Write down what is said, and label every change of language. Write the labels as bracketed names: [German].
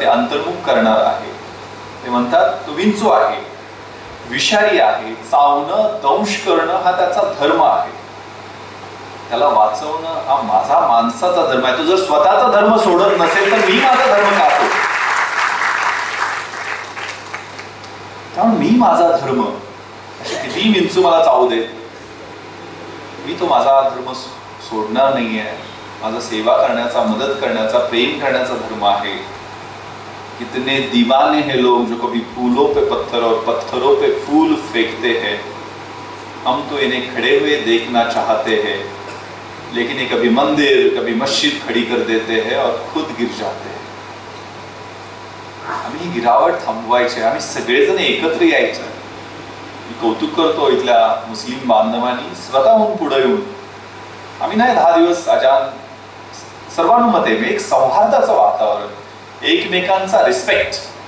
[Marathi] ते अंतर्मुख करणार आहे. ते म्हणतात तो विंचू आहे, विषारी आहे, चावणं, दंश करणं हा त्याचा धर्म आहे, त्याला वाचवणं हा माझा माणसाचा धर्म आहे. तो जर स्वतःचा धर्म सोडत नसेल तर मी माझा धर्म का सोडू? त्यामुळे मी माझा धर्म, असे किती विंचू मला चावू दे, मी तो माझा धर्म सोडणार नाहीये. माझा सेवा करण्याचा, मदत करण्याचा, प्रेम करण्याचा धर्म आहे. [Hindi] कितने दीवाने हैं लोग जो कभी फूलों पे पत्थर और पत्थरों पे फूल फेंकते हैं. हम तो इन्हें खड़े हुए देखना चाहते हैं, लेकिन ये कभी मंदिर, कभी मस्जिद खड़ी कर देते हैं और खुद गिर जाते हैं. [Marathi] आम्ही गिरावट थांबवायचे, आम्ही सगळेजण एकत्र यायचं. मी कौतुक करतो इथल्या मुस्लिम बांधवांनी स्वतःहून पुढे येऊन, आम्ही नाही 10 दिवस अजान सर्वानुमते एक सौहार्दाचं वातावरण, एकमेकांचा रिस्पेक्ट.